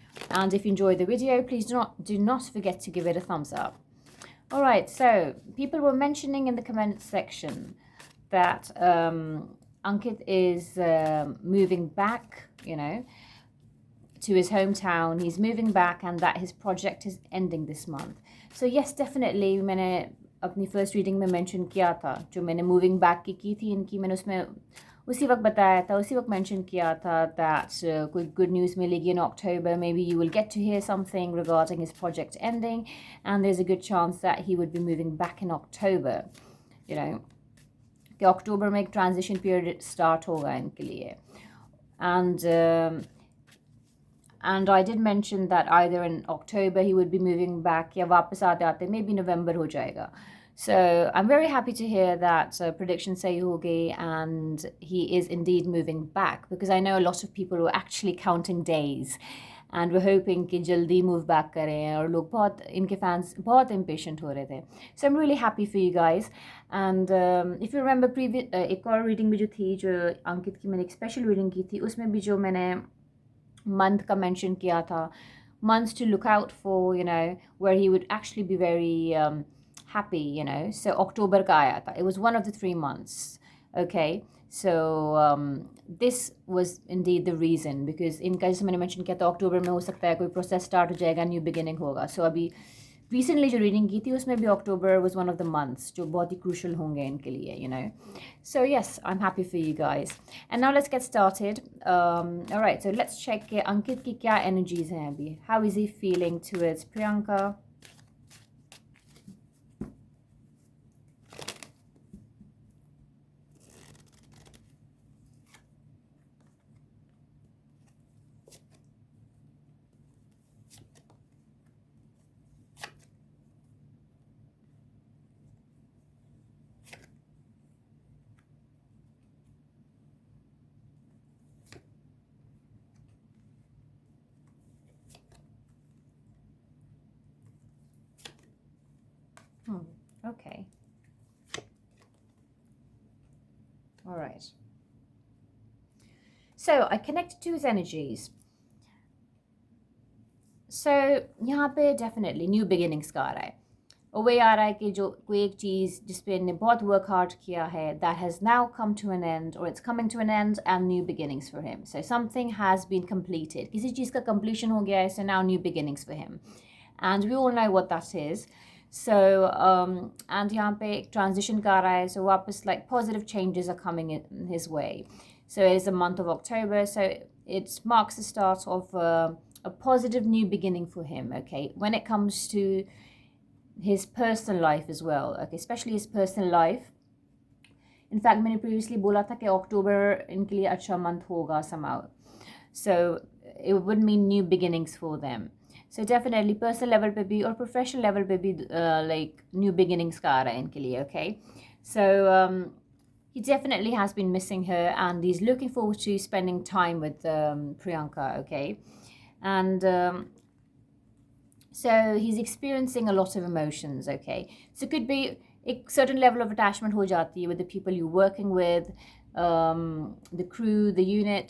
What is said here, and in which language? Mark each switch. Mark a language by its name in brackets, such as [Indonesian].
[English] And if you enjoyed the video, please do not forget to give it a thumbs up. All right, so people were mentioning in the comment section that Ankit is moving back, to his hometown. He's moving back and that his project is ending this month. So yes, definitely [Hindi] मैंने अपनी first reading में mention किया था, जो मैंने moving back की थी इनकी, मैंने उसमें उसी वक्त बताया था, उसी वक्त mention किया था [English] that [Hindi] कोई good news मिलेगी [English] in October. Maybe you will get to hear something regarding his project ending, and there's a good chance that he would be moving back in October. [Hindi] कि अक्टूबर में एक ट्रांजिशन पीरियड स्टार्ट होगा इनके लिए [English] and I did mention that either in October he would be moving back [Hindi] या वापस आते आते maybe November हो जाएगा. [English] So I'm very happy to hear that prediction [Hindi] सही हो गई [English] and he is indeed moving back, because I know a lot of people were actually counting days and we're hoping [Hindi] कि जल्दी move back करें, और लोग बहुत इनके fans बहुत impatient हो रहे थे. [English] So I'm really happy for you guys. And if you remember previous [Hindi] एक और reading भी जो थी, जो अंकित की मैंने एक special reading की थी, उसमें भी जो मैंने month का mention किया था, [English] months to look out for, where he would actually be very happy, so October [Hindi] का आया था. [English] It was one of the 3 months. Okay, so this was indeed the reason, because [Hindi] इनका जैसे मैंने mention किया था अक्टूबर में हो सकता है कोई process start हो जाएगा, new beginning होगा. [English] So [Hindi] अभी recently जो reading की थी उसमें भी [English] October was one of the months [Hindi] जो बहुत ही crucial होंगे इनके लिए, [English] So yes, I'm happy for you guys. And now let's get started. Alright, so let's check [Hindi] अंकित की क्या energies हैं अभी. [English] How is he feeling towards Priyanka? Okay. All right. So I connected to his energies. [Hindi] So यहाँ पे definitely new beginnings का आ रहा है. और वही आ रहा है कि जो कोई एक चीज़ जिस पे इन्हें बहुत work hard किया है, [English] that has now come to an end, or it's coming to an end, and new beginnings for him. So something has been completed. [Hindi] किसी चीज़ का completion हो गया है, [English] so now new beginnings for him. And we all know what that is. So and [Hindi] यहाँ पे एक transition का आ रहा है, [English] so वापस like positive changes are coming in his way. So it is the month of October, so it marks the start of a positive new beginning for him. Okay, when it comes to his personal life as well. Okay, especially his personal life. In fact, [Hindi] मैंने previously बोला था कि October इनके लिए अच्छा month होगा somehow. [English] So it would mean new beginnings for them. [Hindi] So definitely personal level पे भी और professional level पे भी [English] like new beginnings [Hindi] का आ रहा है इनके लिए. [English] Okay, so he definitely has been missing her and he's looking forward to spending time with Priyanka. Okay, and so he's experiencing a lot of emotions. Okay, so it could be a certain level of attachment [Hindi] हो जाती है [English] with the people you're working with, the crew, the unit.